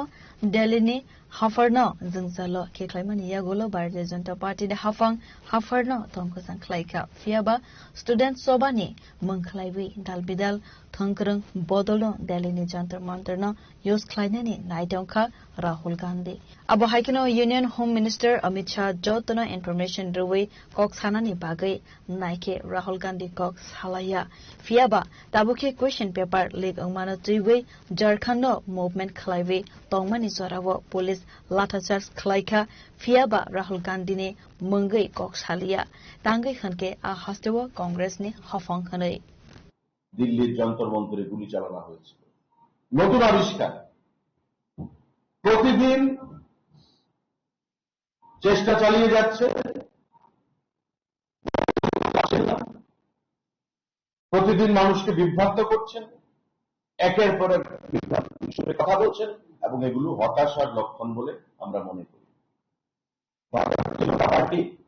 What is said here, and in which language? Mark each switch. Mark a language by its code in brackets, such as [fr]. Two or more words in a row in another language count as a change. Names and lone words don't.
[brx] दिल्लीनि हाफारनो जोंसालो खिख्लाइमानि यागुलो भारतीय जनता पार्टी हाफारनो तंकजां खलाइखा फियाबा स्टूडेंट सभानि मंखलाइवि दालबिदाल थंकरं बदलनो दिल्लीनि जंतर मंतरनो यूज खलाइनानि नाइटंका राहुल गांधी अब हाइखेनो [en] union home minister [brx] अमित शाह जतनो इनफॉर्मेशन रुवै कक्सानानि बागै नाइके राहुल गांधी कक्स हालाया फियाबा ताबुके [en] question paper leak [brx] अंगमानो त्रिवै झारखंड मूवमेंट खलाइवै तंगमानि जरावो पुलिस लाठाचार्ज खलाइखा फियाबा राहुल गांधी ने मंगै कक्स हालिया तांगै खनके आ हस्तेव कांग्रेसनि हफां खनै [bn] দিল্লির যন্তর মন্তরে গুলি চালানো হয়েছিল নতুন আবিষ্কার প্রতিদিন চেষ্টা চালিয়ে যাচ্ছে প্রতিদিন মানুষকে বিভ্রান্ত করছেন একের পর এক বিভ্রান্ত বিষয়ে কথা বলছেন এবং এগুলো হতাশার লক্ষণ বলে আমরা মনে করি ভারতীয় জনতা পার্টি